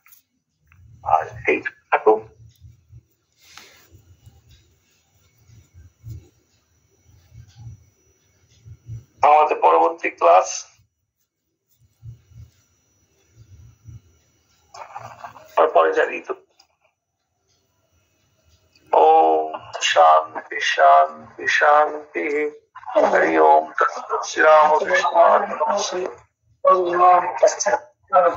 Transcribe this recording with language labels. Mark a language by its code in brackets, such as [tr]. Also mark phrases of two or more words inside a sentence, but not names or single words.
[bn] আর এই থাকুক। আমাদের পরবর্তী ক্লাস পরে জানিয়ে দেব। [sa] ओम शांति शांति शांति। हरि ओम। श्री राम कृष्ण।